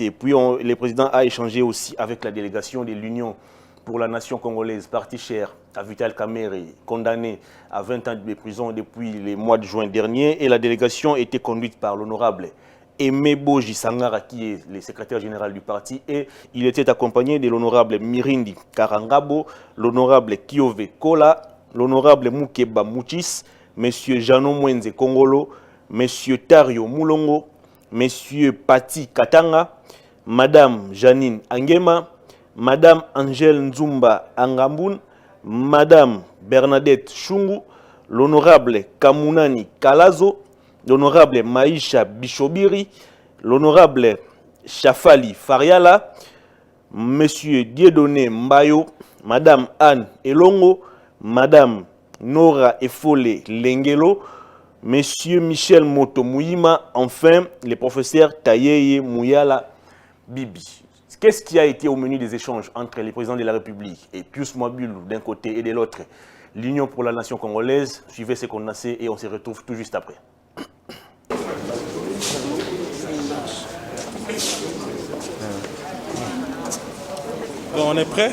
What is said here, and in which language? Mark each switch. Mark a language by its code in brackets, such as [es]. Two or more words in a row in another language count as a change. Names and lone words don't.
[fr] Et puis le président a échangé aussi avec la délégation de l'Union pour la nation congolaise, parti cher à Vital Kamerhe, condamné à 20 ans de prison depuis le mois de juin dernier. Et la délégation était conduite par l'honorable Aimé Boji Sangara, qui est le secrétaire général du parti. Et il était accompagné de l'honorable Mirindi Karangabo, l'honorable Kiove Kola, l'honorable Mukeba Mouchis, M. Jano Mwenze Kongolo, M. Tario Moulongo, M. Pati Katanga, Madame Janine Angema, Madame Angèle Nzumba Angamboun, Madame Bernadette Chungu, l'honorable Kamunani Kalazo, l'honorable Maïcha Bishobiri, l'honorable Chafali Fariala, Monsieur Dieudonné Mbayo, Madame Anne Elongo, Madame Nora Efole Lengelo, Monsieur Michel Moto Mouima, enfin le professeur Tayeye Mouyala Bibi. Qu'est-ce qui a été au menu des échanges entre le président de la République et Pius Mwabulu d'un côté et de l'autre, l'Union pour la nation congolaise? Suivez ce qu'on a fait et on se retrouve tout juste après. Bon, on est prêt?